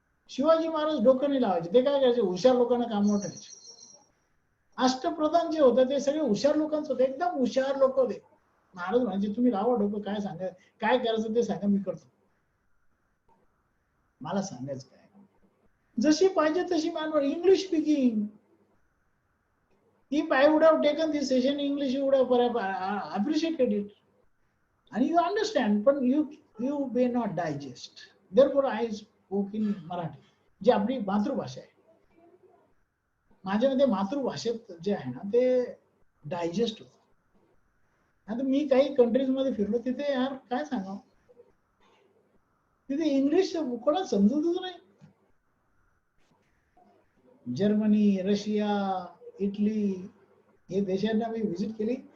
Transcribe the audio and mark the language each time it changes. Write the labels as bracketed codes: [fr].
[mr] शिवाजी महाराज डोकं नाही लावायचे, ते काय करायचे, हुशार लोकांना कामावर ठेवायचे. अष्टप्रधान जे होते ते सगळे हुशार लोकांच होते, एकदम हुशार लोक होते. महाराज म्हणजे तुम्ही लावा डोकं, काय सांगा, काय करायचं ते सांगा, मी करतो. मला सांगायचं काय, जशी पाहिजे तशी मॅनवर. [en] English speaking. If I would have taken this session in English, you would have appreciated it. And you understand, but you may not digest. Therefore, I spoke in Marathi, [mr] जी आपली मातृभाषा आहे. माझ्यामध्ये मातृभाषेत जे आहे ना ते डायजेस्ट होत. आता मी काही कंट्रीज मध्ये फिरलो, तिथे यार काय सांगावं, तिथे इंग्लिश कोणाला समजतच नाही. जर्मनी, रशिया, इटली हे देशांना मी व्हिजिट केली.